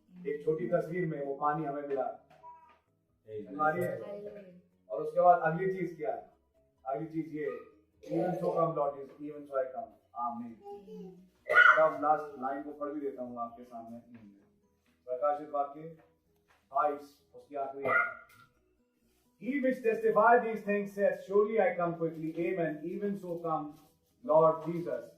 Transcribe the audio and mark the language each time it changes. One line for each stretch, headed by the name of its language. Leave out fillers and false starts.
Hindi: एक छोटी तस्वीर में वो पानी हमें मिला हमारी है। और उसके बाद अगली चीज क्या है? अगली चीज ये,
English: Even so come Lord Jesus, even so I come।
Hindi: आमीन। अब लास्ट लाइन को पढ़ भी देता हूँ आपके सामने। प्रकाशित वाक्य 22 उसकी आखिरी है।
English: He which testify these things says, surely I come quickly, amen, even so come Lord Jesus।